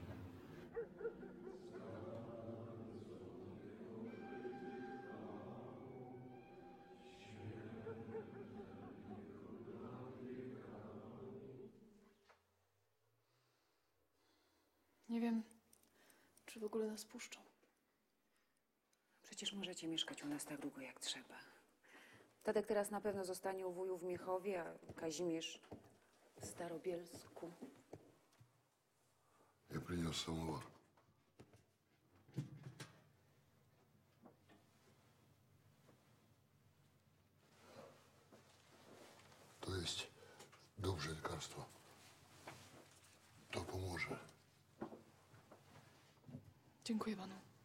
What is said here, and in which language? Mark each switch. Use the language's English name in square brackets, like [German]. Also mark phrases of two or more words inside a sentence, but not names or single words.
[Polish] Nie wiem, czy w ogóle nas puszczą. Przecież możecie mieszkać u nas tak długo, jak trzeba. Tadek teraz na pewno zostanie u wuju w Miechowie, a Kazimierz w Starobielsku. [Russian] Я принес самовар. [Polish] To jest dobrze lekarstwo. To pomoże. Dziękuję panu.